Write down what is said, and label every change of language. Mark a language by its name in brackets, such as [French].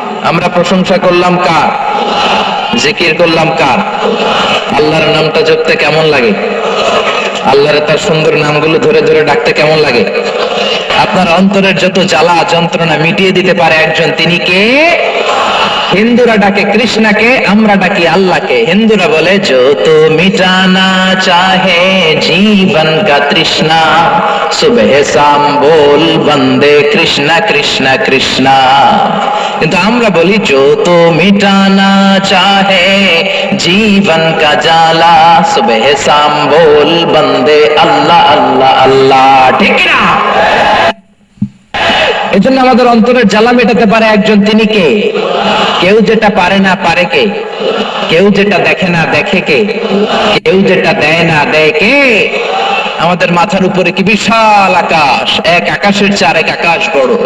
[Bangla] আমরা প্রশংসা করলাম কার? জিকির করলাম কার? আল্লাহর নামটা জপতে কেমন লাগে? আল্লাহর তার সুন্দর নামগুলো ধরে ধরে ডাকতে কেমন লাগে? আপনার অন্তরের যত জ্বালা যন্ত্রণা মিটিয়ে দিতে পারে একজন, তিনি কে? হিন্দুরা ডাকে কৃষ্ণকে, আমরা ডাকি আল্লাহকে। হিন্দুরা বলে [Hindi] जो तो मिटाना चाहे जीवन का तृष्णा सुबह शाम बोल बंदे कृष्णा कृष्णा कृष्णा। [Bangla] কিন্তু আমরা বলি [Hindi] जो तो मिटाना चाहे जीवन का जाला सुबह शाम बोल बंदे अल्लाह अल्लाह अल्लाह। [Bangla] ঠিক না? এজন্য আমাদের অন্তরের জ্বালা মেটাতে পারে একজন, তিনি কে? কেউ যেটা পারে না পারে কে? কেউ যেটা দেখে না দেখে কে? কেউ যেটা দেয় না দেয় কে? আমাদের মাথার উপরে কি বিশাল আকাশ, এক আকাশের চেয়ে আরেক আকাশ বড়।